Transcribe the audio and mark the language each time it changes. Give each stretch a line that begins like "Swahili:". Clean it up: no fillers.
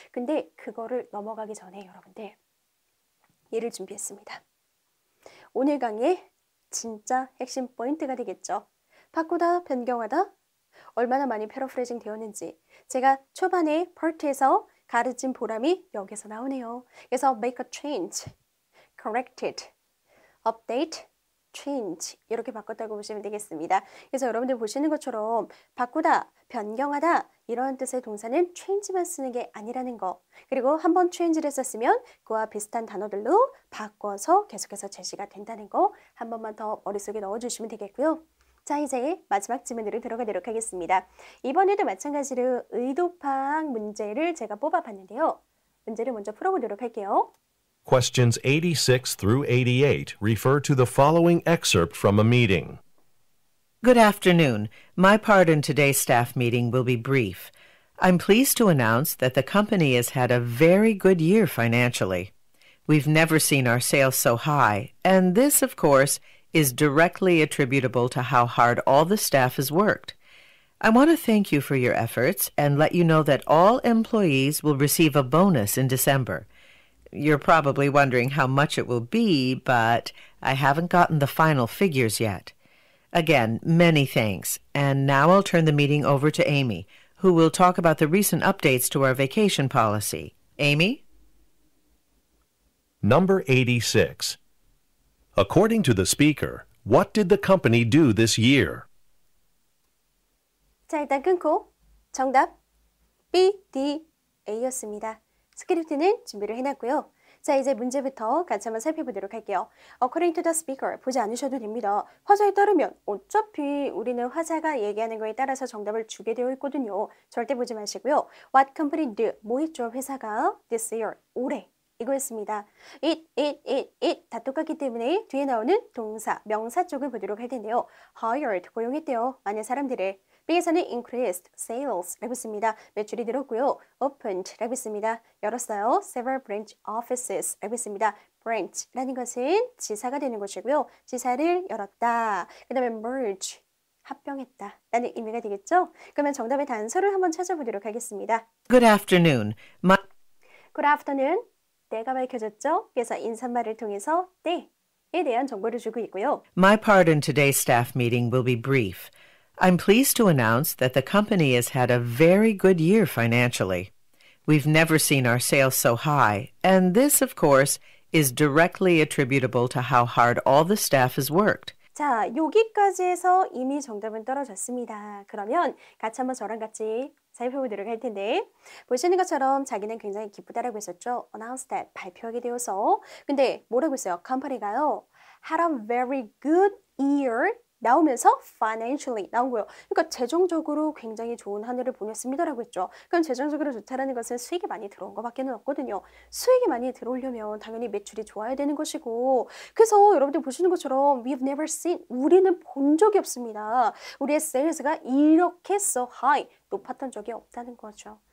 Korean: 근데 그거를 넘어가기 전에 여러분들 예를 준비했습니다. 오늘 강의 진짜 핵심 포인트가 되겠죠. 바꾸다, 변경하다, 얼마나 많이 패러프레이징 되었는지 제가 초반에 파트에서 가르친 보람이 여기서 나오네요. 그래서
English: make a change,
Korean: corrected, update, change 이렇게 바꿨다고 보시면 되겠습니다. 그래서 여러분들 보시는 것처럼 바꾸다, 변경하다 이런 뜻의 동사는 change만 쓰는 게 아니라는 거. 그리고 한번 change를 썼으면 그와 비슷한 단어들로 바꿔서 계속해서 제시가 된다는 거 한 번만 더 머릿속에 넣어주시면 되겠고요. 자, 이제 마지막 지문으로 들어가도록 하겠습니다. 이번에도 마찬가지로 의도 파악 문제를 제가 뽑아봤는데요. 문제를 먼저 풀어보도록 할게요.
English: Questions 86 through 88 refer to the following excerpt from a meeting. Good afternoon. My part in today's staff meeting will be brief. I'm pleased to announce that the company has had a very good year financially. We've never seen our sales so high, and this, of course, is directly attributable to how hard all the staff has worked. I want to thank you for your efforts and let you know that all employees will receive a bonus in December. You're probably wondering how much it will be, but I haven't gotten the final figures yet. Again, many thanks. And now I'll turn the meeting over to Amy, who will talk about the recent updates to our vacation policy. Amy? Number 86. According to the speaker, what did the company do this year?
Korean: 자, 일단 끊고 정답 B, D, A였습니다. 스크립트는 준비를 해놨고요. 자, 이제 문제부터 같이 한번 살펴보도록 할게요.
English: According to the speaker,
Korean: 보지 않으셔도 됩니다. 화자에 따르면 어차피 우리는 화자가 얘기하는 거에 따라서 정답을 주게 되어 있거든요. 절대 보지 마시고요.
English: What company did,
Korean: 뭐 했죠? 회사가 this year, 올해. 이거였습니다. it 다 똑같기 때문에 뒤에 나오는 동사, 명사 쪽을 보도록 할 텐데요. hired, 고용했대요. 많은 사람들을. B에서는 increased sales라고 했습니다. 매출이 늘었고요. opened라고 했습니다. 열었어요. several branch offices라고 했습니다. branch라는 것은 지사가 되는 것이고요. 지사를 열었다. 그 다음에 merge, 합병했다 라는 의미가 되겠죠? 그러면 정답의 단서를 한번 찾아보도록 하겠습니다.
English: Good afternoon. Good afternoon.
Korean: 때가 밝혀졌죠? 그래서 인사말을 통해서 때에 대한 정보를 주고 있고요.
English: My part in today's staff meeting will be brief. I'm pleased to announce that the company has had a very good year financially. We've never seen our sales so high, and this, of course, is directly attributable to how hard all the staff has worked.
Korean: 자, 여기까지 해서 이미 정답은 떨어졌습니다. 그러면 같이 한번 저랑 같이 살펴보도록 할 텐데 보시는 것처럼 자기는 굉장히 기쁘다라고 했었죠. Announce that, 발표하게 되어서. 근데 뭐라고 했어요? 컴퍼니가요.
English: Had a very good year
Korean: 나오면서
English: financially
Korean: 나온 거예요. 그러니까 재정적으로 굉장히 좋은 한 해를 보냈습니다라고 했죠. 그럼 재정적으로 좋다라는 것은 수익이 많이 들어온 것밖에는 없거든요. 수익이 많이 들어오려면 당연히 매출이 좋아야 되는 것이고 그래서 여러분들 보시는 것처럼
English: we've never seen
Korean: 우리는 본 적이 없습니다. 우리의 sales가 이렇게
English: so high
Korean: 높았던 적이 없다는 거죠.